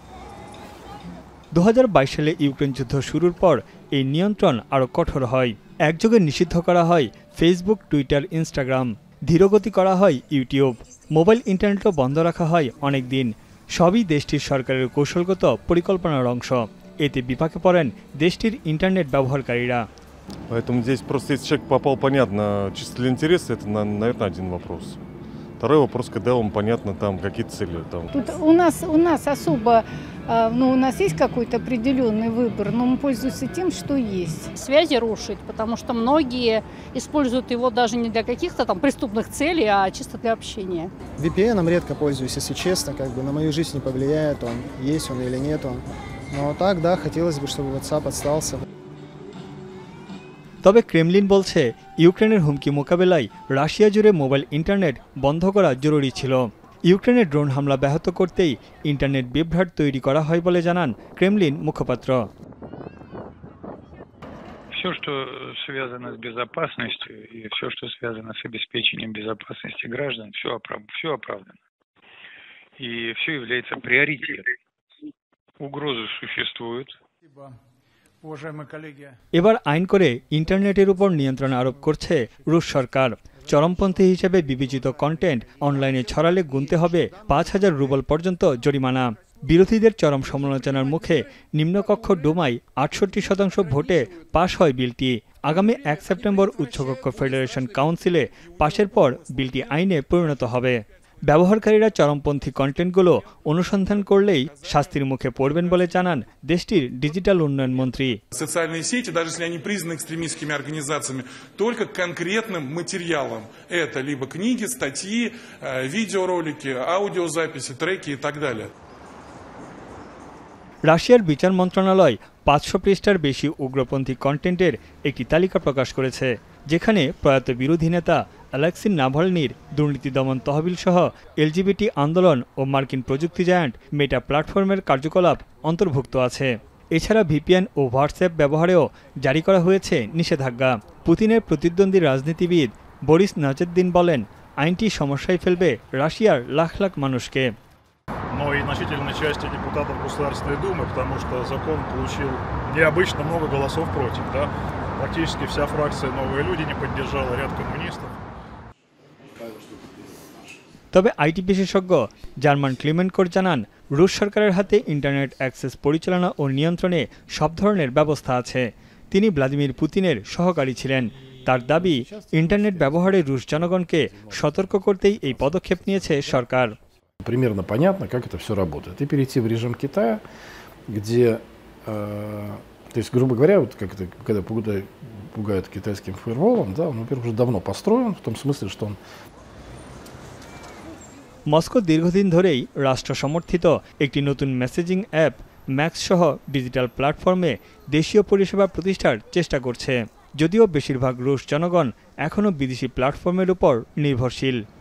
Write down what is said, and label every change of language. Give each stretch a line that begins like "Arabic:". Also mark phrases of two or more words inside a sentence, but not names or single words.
Bangla: 2022 সালে ইউক্রেন যুদ্ধ শুরুর পর এই নিয়ন্ত্রণ আরও কঠোর হয়। একযোগে নিষিদ্ধ করা হয় ফেসবুক, টুইটার, ইনস্টাগ্রাম। ধীরগতি করা হয় ইউটিউব। মোবাইল ইন্টারনেটও বন্ধ রাখা হয় অনেক দিন। সবই দেশটির সরকারের কৌশলগত পরিকল্পনার অংশ। এতে বিপাকে পড়েন দেশটির ইন্টারনেট ব্যবহারকারীরা।
Russian: Поэтому здесь просто, если человек попал, понятно, чисто для интереса, это, наверное, один вопрос. Второй вопрос, когда вам понятно, там, какие цели. Там. Тут у нас особо, у нас есть какой-то определенный выбор, но мы пользуемся тем, что есть. Связи рушить, потому что многие используют его даже не для каких-то там преступных целей, а чисто для общения. VPN-ом редко пользуюсь, если честно, на мою жизнь не повлияет он, есть он или нет он. Но так, да, хотелось бы, чтобы WhatsApp остался.
Bangla: তবে ক্রেমলিন বলছে, ইউক্রেনের হুমকি মোকাবেলায় রাশিয়া জুড়ে মোবাইল ইন্টারনেট বন্ধ করা জরুরি ছিল। ইউক্রেনের ড্রোন হামলা ব্যাহত করতেই ইন্টারনেট বিভ্রাট তৈরি করা হয় বলে জানান ক্রেমলিন মুখপাত্র।
Russian: Все, что связано с безопасностью и все, что связано с обеспечением безопасности граждан, все оправдано. И все является приоритетом. Угрозы существуют.
Bangla: এবার আইন করে ইন্টারনেটের উপর নিয়ন্ত্রণ আরোপ করছে রুশ সরকার। চরমপন্থী হিসেবে বিবেচিত কন্টেন্ট অনলাইনে ছড়ালে গুনতে হবে 5,000 রুবল পর্যন্ত জরিমানা। বিরোধীদের চরম সমালোচনার মুখে নিম্নকক্ষ ডুমায় 68% ভোটে পাশ হয় বিলটি। আগামী 1 সেপ্টেম্বর উচ্চকক্ষ ফেডারেশন কাউন্সিলে পাশের পর বিলটি আইনে পরিণত হবে। ব্যবহারকারীরা চরমপন্থী কন্টেন্টগুলো অনুসন্ধান করলেই শাস্তির মুখে পড়বেন বলে জানান দেশটির ডিজিটাল উন্নয়ন মন্ত্রী।
Russian: Социальные сети, даже если они признаны экстремистскими организациями, только конкретным материалом. Это либо книги, статьи, видеоролики, аудиозаписи, треки и так далее.
Bangla: রাশিয়ার বিচার মন্ত্রণালয় 500 পৃষ্ঠার বেশি উগ্রপন্থী কন্টেন্টের একটি তালিকা প্রকাশ করেছে, যেখানে প্রয়াত বিরোধী নেতা অ্যালেক্সি নাভালনির দুর্নীতি দমন তহবিল সহ এলজিবিটি আন্দোলন ও মার্কিন প্রযুক্তি জায়ান্ট মেটা প্ল্যাটফর্মের কার্যকলাপ অন্তর্ভুক্ত আছে। এছাড়া ভিপিএন ও হোয়াটসঅ্যাপ ব্যবহারেও জারি করা হয়েছে নিষেধাজ্ঞা। পুতিনের প্রতিদ্বন্দ্বী রাজনীতিবিদ বরিস নাজেদ্দিন বলেন, আইনটি সমস্যায় ফেলবে রাশিয়ার লাখ লাখ মানুষকে।
Russian: Но и значительной части депутатов Государственной Думы, потому что закон получил необычно много голосов против. Да? Практически вся фракция «Новые люди» не поддержала, ряд коммунистов.
Bangla: তবে আইটি বিশেষজ্ঞ জার্মান ক্লিমেন্টকোর জানান, রুশ সরকারের হাতে ইন্টারনেট অ্যাক্সেস পরিচালনা ও নিয়ন্ত্রণে সব ধরনের ব্যবস্থা আছে। তিনি ভ্লাদিমির পুতিনের সহকারী ছিলেন। তার দাবি, ইন্টারনেট ব্যবহারে রুশ জনগণকে সতর্ক করতেই এই পদক্ষেপ নিয়েছে সরকার।
Russian: Примерно понятно, как это все работает. И перейти в режим Китая, где, то есть, грубо говоря, вот как это, когда пугают китайским фаерволом, да, он, во-первых, уже давно построен, в том смысле, что он...
Bangla: মস্কো দীর্ঘদিন ধরেই রাষ্ট্র সমর্থিত একটি নতুন মেসেজিং অ্যাপ ম্যাক্স সহ ডিজিটাল প্ল্যাটফর্মে দেশীয় পরিষেবা প্রতিষ্ঠার চেষ্টা করছে, যদিও বেশিরভাগ রুশ জনগণ এখনও বিদেশি প্ল্যাটফর্মের উপর নির্ভরশীল।